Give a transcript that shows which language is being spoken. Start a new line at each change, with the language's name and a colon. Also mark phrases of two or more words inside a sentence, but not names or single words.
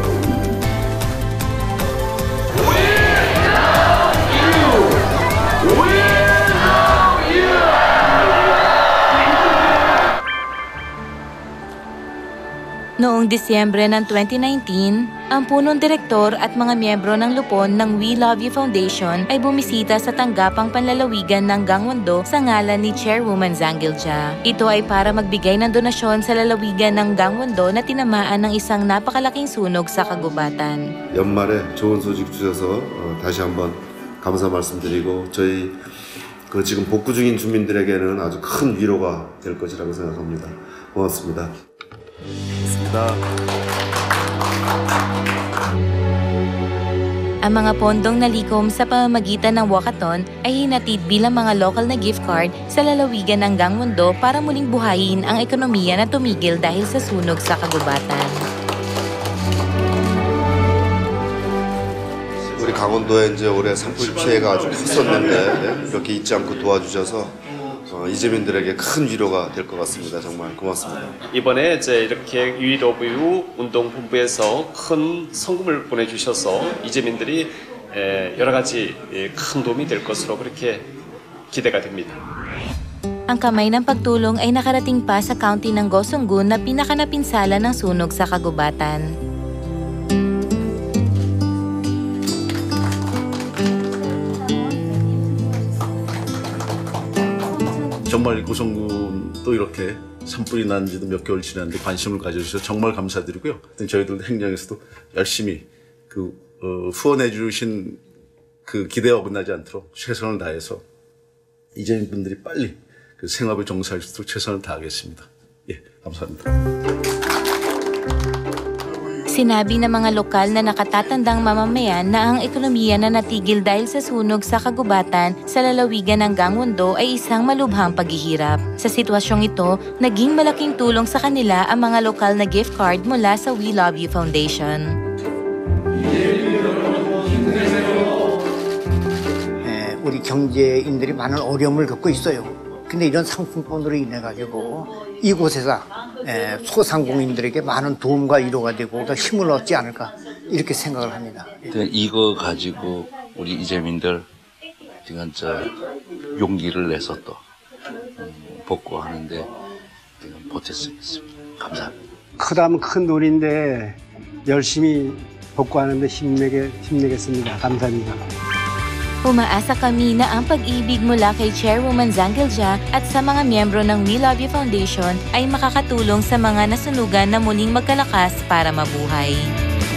Filipino: Noong Disyembre ng 2019, ang punong direktor at mga miyembro ng lupon ng We Love You Foundation ay bumisita sa tanggapang panlalawigan ng Gangwon-do sa ngalan ni Chairwoman Zhang Gil-ja. Ito ay para magbigay ng donasyon sa lalawigan ng Gangwon-do na tinamaan ng isang napakalaking sunog sa kagubatan.
Korean: 연말에 좋은 소식 주셔서 다시 한번 감사 말씀드리고 저희 지금 복구 중인 주민들에게는 아주 큰 위로가 될 것이라고 생각합니다. 고맙습니다.
Filipino: Ang mga pondong nalikom sa pamamagitan ng walkathon ay hinatid bilang mga local na
English: gift card
Filipino: sa lalawigan ng Gangwon-do para muling buhayin ang ekonomiya na tumigil dahil sa sunog sa kagubatan.
Korean: 우리 강원도에 이제 올해 산불 피해가 아주 컸었는데 이렇게 잊지 않고 도와주셔서 이재민들에게 큰 위로가 될 것 같습니다. 정말 고맙습니다. 이번에 이제 이렇게 위로부유 운동본부에서 큰 성금을 보내주셔서 이재민들이 여러 가지 큰 도움이 될 것으로 그렇게 기대가 됩니다.
Filipino: Ang kamay ng pagtulong ay nakarating pa sa county ng Gyeonggi na pinakanapinsala ng sunog sa kagubatan.
Korean: 정말 고성군도 이렇게 산불이 난 지도 몇 개월 지났는데 관심을 가져주셔서 정말 감사드리고요. 저희들 행정에서도 열심히 후원해 주신 그 기대에 어긋나지 않도록 최선을 다해서 이재민 분들이 빨리 그 생업에 종사할 수 있도록 최선을 다하겠습니다. 예, 감사합니다.
Filipino: Sinabi ng mga lokal na nakatatandang mamamayan na ang ekonomiya na natigil dahil sa sunog sa kagubatan sa lalawigan ng Gangwon-do ay isang malubhang paghihirap. Sa sitwasyong ito, naging malaking tulong sa kanila ang mga lokal na
English: gift card
Filipino: mula sa We Love You Foundation.
Korean: 우리 경제인들이 많은 어려움을 겪고 있어요. 근데 이런 상품권으로 인해 가지고 이곳에서 소상공인들에게 많은 도움과 위로가 되고 더 힘을 얻지 않을까 이렇게 생각을 합니다. 이거 가지고 우리 이재민들 지금 용기를 내서 또 복구하는데 보탰습니다. 감사합니다. 크다면 큰 돈인데 열심히 복구하는데 힘내겠습니다. 감사합니다.
Filipino: Umaasa kami na ang pag-ibig mula kay Chairwoman Zhang Gil-ja at sa mga miyembro ng We Love You Foundation ay makakatulong sa mga nasunugan na muling magkalakas para mabuhay.